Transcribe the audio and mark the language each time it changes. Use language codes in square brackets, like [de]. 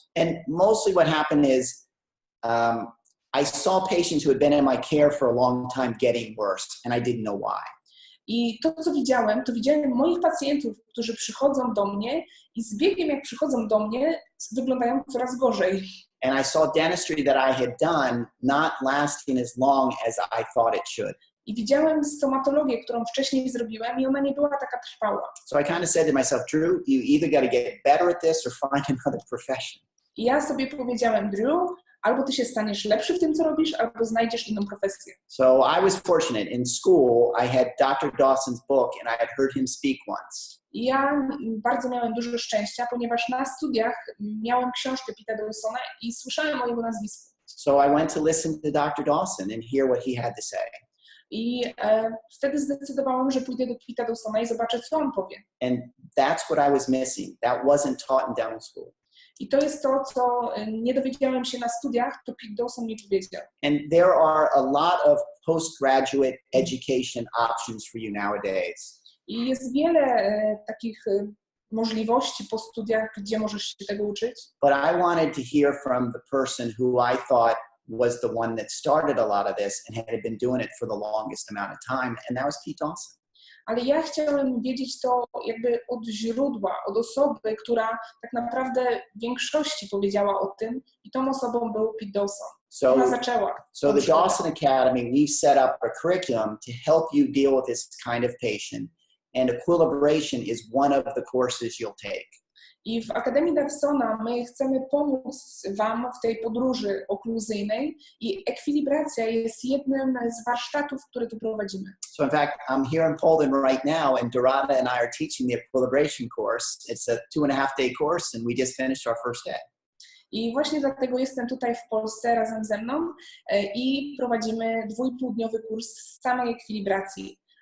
[en] And mostly what happened is I saw patients who had been in my care for a long time getting worse, and I didn't know why. [pl] I to widziałem moich pacjentów, którzy przychodzą do mnie i z biegiem jak przychodzą do mnie, wyglądają coraz gorzej. [en] And I saw dentistry that I had done not lasting as long as I thought it should. [pl] I widziałem stomatologię, którą wcześniej zrobiłem i ona nie była taka trwała. [en] So I kind of said to myself, Drew, you either got to get better at this or find another profession. [pl] I ja sobie powiedziałem, Drew, albo ty się staniesz lepszy w tym, co robisz, albo znajdziesz inną profesję. [en] So I was fortunate. In school, I had Dr. Dawson's book and I had heard him speak once. [pl] I ja bardzo miałem dużo szczęścia, ponieważ na studiach miałem książkę Pita Dawsona i słyszałem o jego nazwisku. [en] So I went to listen to Dr. Dawson and hear what he had to say. [pl] I wtedy zdecydowałem, że pójdę do Pita Dawsona i zobaczę, co on powie. [en] And that's what I was missing. That wasn't taught in dental school. [pl] I to jest to, co nie dowiedziałem się na studiach, to Pete Dawson mi powiedział. [en] And there are a lot of postgraduate education options for you nowadays. [pl] I jest wiele takich możliwości po studiach, gdzie możesz się tego uczyć. [en] But I wanted to hear from the person who I thought was the one that started a lot of this and had been doing it for the longest amount of time, and that was Pete Dawson. [pl] Ale ja chciałem wiedzieć to jakby od źródła, od osoby, która tak naprawdę w większości powiedziała o tym i tą osobą był Pete Dawson. Ona zaczęła. [en] So the Dawson Academy, we've set up a curriculum to help you deal with this kind of patient, and equilibration is one of the courses you'll take. [pl] I w Akademii Dawsona my chcemy pomóc Wam w tej podróży okluzyjnej i ekwilibracja jest jednym z warsztatów, które tu prowadzimy. [en] So in fact, I'm here in Poland right now and Dorada and I are teaching the equilibration course. It's a 2.5-day course and we just finished our first day. [pl] I właśnie dlatego jestem tutaj w Polsce razem ze mną i prowadzimy 2,5-dniowy kurs samej ekwilibracji.